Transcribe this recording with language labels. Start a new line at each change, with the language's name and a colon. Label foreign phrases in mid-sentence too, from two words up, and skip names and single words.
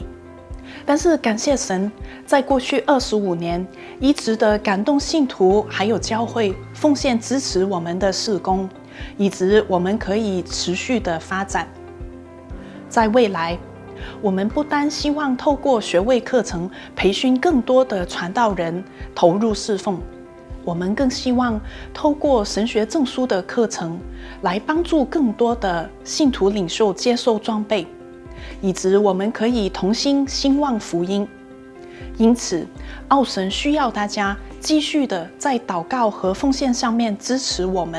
Chinese: 但是感謝神，在過去25年，一直的感動信徒還有教會奉獻支持我們的事工，以致我們可以持續的發展。在未來，我們不單希望透過學位課程培訓更多的傳道人投入侍奉， 我们更希望透过神学证书的课程，来帮助更多的信徒领袖接受装备，以致我们可以同心兴旺福音。因此，奥神需要大家继续的在祷告和奉献上面支持我们。